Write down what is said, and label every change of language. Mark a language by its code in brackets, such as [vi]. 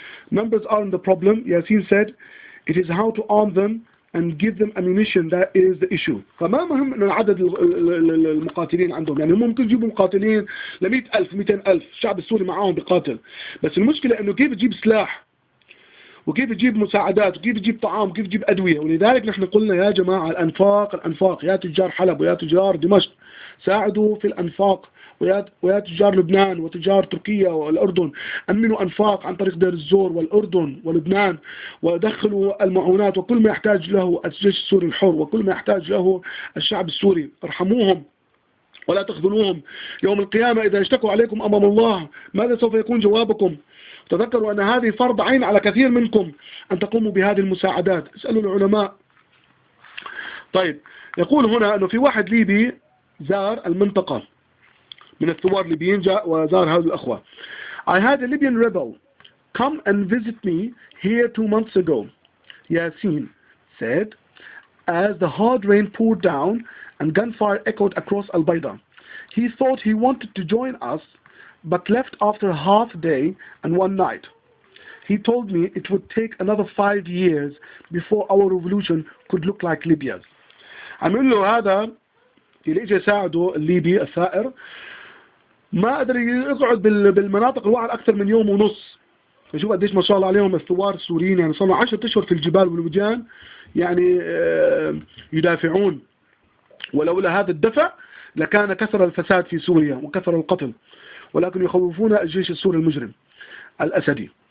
[en] Numbers aren't the problem. Yassin said it is how to arm them and give them ammunition that is the issue. [ar] فما مهم انه عدد المقاتلين عندهم، يعني هم ممكن يجيبوا مقاتلين ل 100,000 200,000 الشعب السوري معاهم بقاتل، بس المشكلة انه كيف تجيب سلاح وكيف تجيب مساعدات وكيف تجيب طعام وكيف تجيب أدوية. ولذلك نحن قلنا يا جماعة الأنفاق يا تجار حلب ويا تجار دمشق ساعدوا في الأنفاق ويا تجار لبنان وتجار تركيا والأردن، أمنوا أنفاق عن طريق دير الزور والأردن ولبنان، ودخلوا المعونات وكل ما يحتاج له الجيش السوري الحر وكل ما يحتاج له الشعب السوري. ارحموهم ولا تخذلوهم. يوم القيامة إذا اشتكوا عليكم أمام الله ماذا سوف يكون جوابكم؟ تذكروا أن هذه فرض عين على كثير منكم أن تقوموا بهذه المساعدات. اسألوا العلماء. طيب، يقول هنا أنه في واحد ليبي زار المنطقة من الثوار الليبيين، جاء وزار هذه الأخوة. [en] I had a Libyan rebel come and visit me here 2 months ago. Yasin said, as the hard rain poured down and gunfire echoed across Al-Baida, he thought he wanted to join us but left after a half day and 1 night. He told me it would take another 5 years before our revolution could look like Libya's. [ar] عمل له هذا اللي اجى يساعده الليبي الثائر، ما قدر يقعد بالمناطق الوعر اكثر من يوم ونص. فشوف قديش ما شاء الله عليهم الثوار السوريين، يعني صاروا 10 اشهر في الجبال والوديان يعني يدافعون، ولولا هذا الدفع لكان كثر الفساد في سوريا وكثر القتل، ولكن يخوفون الجيش السوري المجرم الأسدي.